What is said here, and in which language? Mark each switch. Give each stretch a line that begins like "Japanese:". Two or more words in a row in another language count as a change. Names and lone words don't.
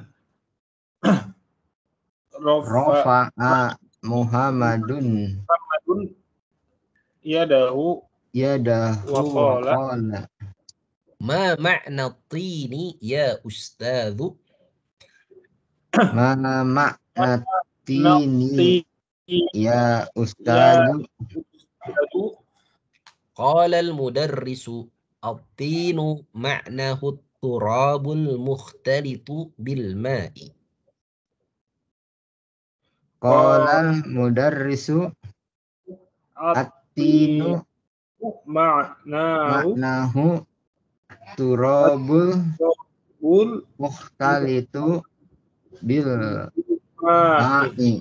Arabic: رفع محمد يده وقال. ما معنى طين يا أستاذ? ما معنى طين يا أستاذ? قال المدرس الطين معناه التراب المختلط بالماء. قال المدرس الطين معناه تراب المختلط بالماء.